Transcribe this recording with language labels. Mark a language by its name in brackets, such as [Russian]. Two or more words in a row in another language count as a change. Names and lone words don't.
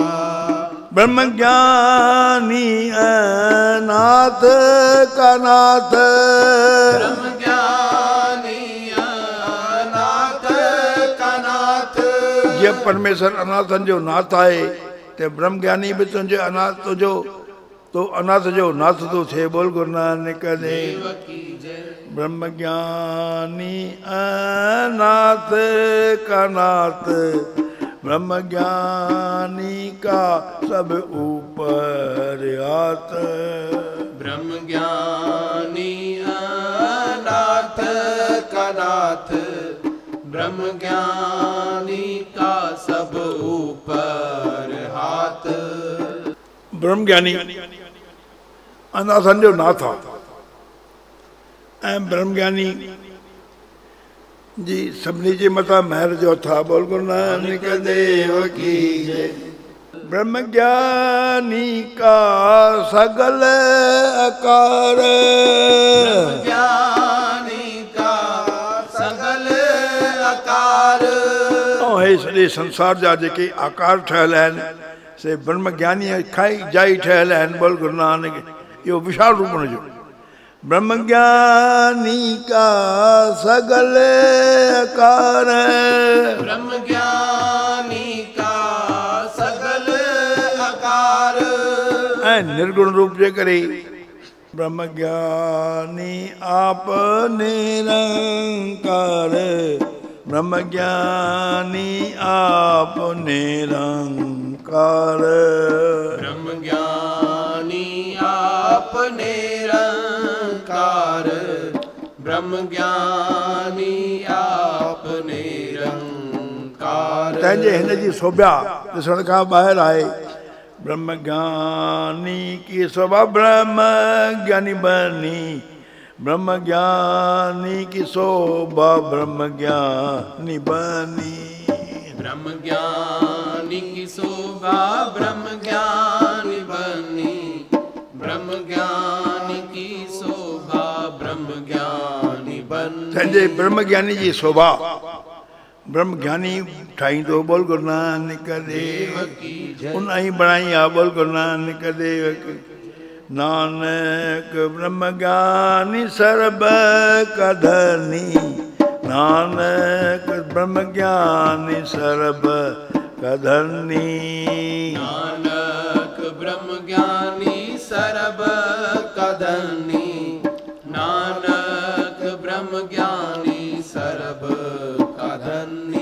[Punjabi] ਬ੍ਰਹਮ ਗਿਆਨੀ ਅਨਾਥ ਕਾ ਨਾਥ, ਬ੍ਰਹਮ ਗਿਆਨੀ ਅਨਾਥ ਕਾ ਨਾਥ। [Sindhi] ये परमेश्वर अनाथन जो नाथ आहे ते ब्रह्म ज्ञानी भी तुंहिंजे अनाथ तुंहिंजो तो अनाथ जो नाथ तो थे। [Punjabi] ਬੋਲ ਗੁਰੂ ਨਾਨਕ ਦੇਵ ਕੀ ਜੈ। ਬ੍ਰਹਮ ਗਿਆਨੀ ਅਨਾਥ ਕਾ ਨਾਥ, ਬ੍ਰਹਮ ਗਿਆਨੀ ਕਾ ਸਭ ਊਪਰਿ ਹਾਥੁ, ਬ੍ਰਹਮ ਗਿਆਨੀ ਅਨਾਥ ਕਾ ਨਾਥ, ਬ੍ਰਹਮ ਗਿਆਨੀ ਕਾ ਸਭ ਊਪਰਿ ਹਾਥੁ। [Sindhi] ब्रह्म ज्ञानी अनाथन जो नाथ आहे ऐं ब्रह्म ज्ञानी जी सभिनी जे मथां महर जो था। [Punjabi] ਬੋਲ ਗੁਰੂ ਨਾਨਕ ਦੇਵ ਕੀ ਜੈ। ਬ੍ਰਹਮ ਗਿਆਨੀ ਕਾ ਸਗਲ ਅਕਾਰੁ, ਬ੍ਰਹਮ ਗਿਆਨੀ ਕਾ ਸਗਲ ਅਕਾਰੁ। [Sindhi] हे सॼे संसार जा जेके आकार ठहियल आहिनि से ब्रह्म ज्ञानी खाई जाई ठहियल आहिनि। [Punjabi] ਬੋਲ ਗੁਰੂ ਨਾਨਕ। [Sindhi] इहो विशाल रूप हुनजो। [Punjabi] ਬ੍ਰਹਮ ਗਿਆਨੀ ਕਾ ਸਗਲ ਅਕਾਰੁ, ਬ੍ਰਹਮ ਗਿਆਨੀ ਕਾ ਸਗਲ ਅਕਾਰੁ। [Sindhi] ऐं निर्गुण रूप जे करे [Punjabi] ਬ੍ਰਹਮ ਗਿਆਨੀ ਆਪਿ ਨਿਰੰਕਾਰੁ, ਬ੍ਰਹਮ ਗਿਆਨੀ ਆਪਿ ਨਿਰੰਕਾਰੁ, ਬ੍ਰਹਮ ਗਿਆਨੀ ਆਪਿ ਨਿਰੰਕਾਰੁ, ਬ੍ਰਹਮ ਗਿਆਨੀ ਆਪਿ ਨਿਰੰਕਾਰੁ। [Sindhi] तंहिंजे हिन जी शोभा ॾिसण खां ॿाहिरि आहे। [Punjabi] ਬ੍ਰਹਮ ਗਿਆਨੀ ਕੀ ਸੋਭਾ ਬ੍ਰਹਮ ਗਿਆਨੀ ਬਨੀ, ਬ੍ਰਹਮ ਗਿਆਨੀ ਕੀ ਸੋਭਾ ਬ੍ਰਹਮ ਗਿਆਨੀ ਬਨੀ, ਬ੍ਰਹਮ ਗਿਆਨੀ ਕੀ ਸੋਭਾ ਬ੍ਰਹਮ ਗਿਆਨੀ ਬਨੀ, ਬ੍ਰਹਮ ਗਿਆਨੀ ਕੀ ਸੋਭਾ ਬ੍ਰਹਮ ਗਿਆਨੀ ਬਨੀ। [Sindhi] तंहिंजे ब्रह्म ज्ञानी जी शोभा ब्रह्म ज्ञानी ठाहींदो। [Punjabi] ਬੋਲ ਗੁਰੂ ਨਾਨਕ ਦੇਵ ਕੀ ਜੈ। [Sindhi] उन ही बणाई आहे। [Punjabi] ਬੋਲ ਗੁਰੂ ਨਾਨਕ ਦੇਵ ਕੀ। ਨਾਨਕ ਬ੍ਰਹਮ ਗਿਆਨੀ ਸਰਬ ਕਾ ਧਨੀ, ਨਾਨਕ ਬ੍ਰਹਮ ਗਿਆਨੀ ਸਰਬ ਕਾ ਧਨੀ, ਨਾਨਕ ਬ੍ਰਹਮ ਗਿਆਨੀ ਸਰਬ ਕਾ ਧਨੀ, ਨਾਨਕ ਬ੍ਰਹਮ ਗਿਆਨੀ ਸਰਬ ਕਾ ਧਨੀ।